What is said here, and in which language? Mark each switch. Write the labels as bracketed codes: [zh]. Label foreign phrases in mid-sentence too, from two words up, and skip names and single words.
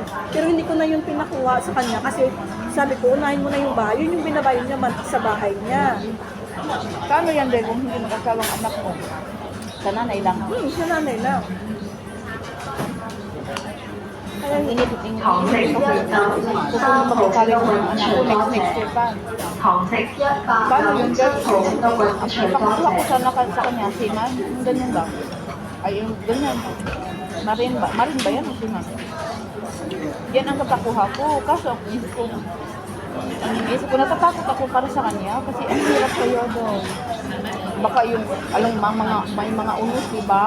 [tl] Pero hindi ko na yung pinakuha sa kanya kasi sabi ko, unahin mo na yung bahay. Yun yung binabayad niya sa bahay niya. Kano yan din kung hindi mag-asawang anak mo? Sa nanay lang. Sa nanay lang. Kaya Init. [yue] 堂食1等 [tl] Gusto [yue] 3 [tl] mo [yue] 號 [tl] magkakali [yue] 請到 [tl] ng [yue] 運 [tl] anak [yue] 除 [tl] ko [yue] 多 [tl] next [yue] 謝。 [tl] year pa. [yue] 堂食100 [tl] Paano [yue] 等 [tl] yung [yue] 7號請到運除 [tl] Ang [yue] 多 [tl] pakakuha ko [yue] 謝。 [tl] sana sa kanya, siman. Yung ganyan ba? Ay, yung ganyan. Marin ba? Marin ba yan o siman? Yan ang kapakuha ko. Kaso, Isip ko, natatakot ako para sa kanya kasi ang hirap kayo doon. Baka yung, alam may mga unos, di ba?